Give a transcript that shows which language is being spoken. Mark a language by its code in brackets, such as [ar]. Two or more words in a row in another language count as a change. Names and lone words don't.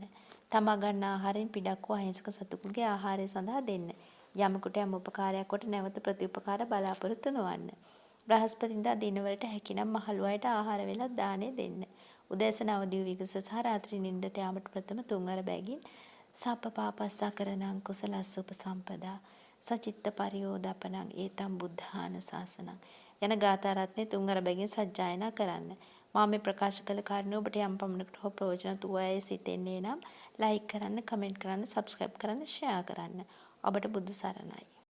[si] තමා ගන්න ආහාරයෙන් පිටක් වූ අහිංසක සතුකුගේ ආහාරය සඳහා දෙන්න. යමෙකුට යම් උපකාරයක් කොට නැවත ප්‍රතිඋපකාර බලාපොරොත්තු නොවන්න. බ්‍රහස්පතින්දා දිනවලට හැකිනම් මහලු අයට ආහාර වේලක් දාණය දෙන්න. උදෑසන අවදි වූ විගස සහ රාත්‍රී නිින්දට යාමට ප්‍රථම 3 වර බැගින් [pi] සප්ප පාපස්සා කරණං කුසලස්ස උපසම්පදා සචිත්ත පරියෝදපණං ඒතම් බුද්ධාන ශාසනං [si] යන ගාථා රත්නේ 3 වර බැගින් සජ්ජායනා කරන්න. මා මේ ප්‍රකාශ කළ කාරණේ ඔබට යම් පමණකට හෝ ප්‍රයෝජනවත් වූ අය සිතෙන්නේ නම් ලයික් කරන්න, කමෙන්ට් කරන්න, සබ්ස්ක්‍රයිබ් කරන්න, ෂෙයා කරන්න. ඔබට බුදු සරණයි.